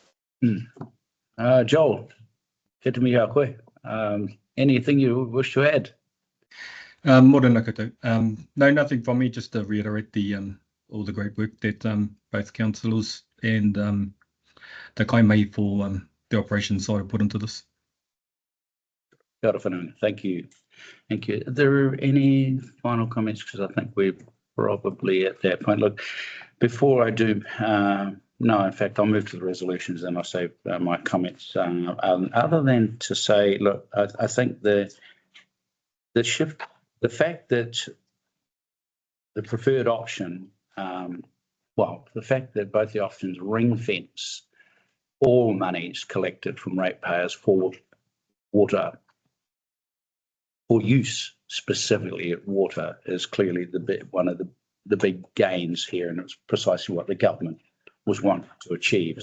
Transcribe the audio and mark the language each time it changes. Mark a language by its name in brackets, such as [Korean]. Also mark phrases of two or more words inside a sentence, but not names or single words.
[English] Joel, hit me out quick. Anything you wish to add? [Māori] Morena koutou. [English] No, nothing from me, just to reiterate all the great work that both councillors and the kaimai for the operations side have put into this. [Māori] Kia ora whanau. [English] Thank you. Thank you. Are there any final comments? Because I think we're probably at that point. Look, before I do, no, in fact, I'll move to the resolutions and I'll save my comments. Other than to say, look, I think the shift, the fact that the preferred option, the fact that both the options ring fence all monies collected from ratepayers for water, for use specifically at water, is clearly one of the big gains here, and it's precisely what the government was wanting to achieve.